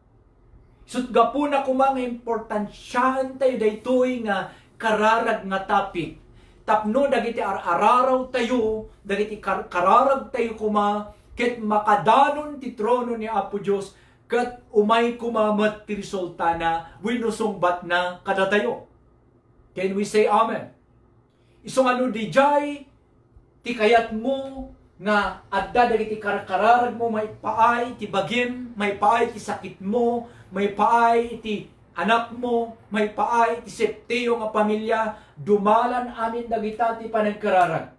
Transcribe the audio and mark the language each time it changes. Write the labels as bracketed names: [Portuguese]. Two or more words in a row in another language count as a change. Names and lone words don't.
[Iloko] Sut gapuna kumang importansyahan tayo daytoy nga kararag nga topic. Tapno dagiti araraw tayo, dagiti kararag tayo kuma ket makadanon ti trono ni Apo Dios ket umay kumamat ti resulta na winusungbat na kada tayo. [English] Can we say amen? [Iloko] Isong ano dijay ti kayat mo nga adda dagiti kararag mo may paay ti bagim, may paay ti sakit mo, may paay ti anak mo, may paay ti septiyo nga pamilya, dumalan amin dagita ti panagkararag.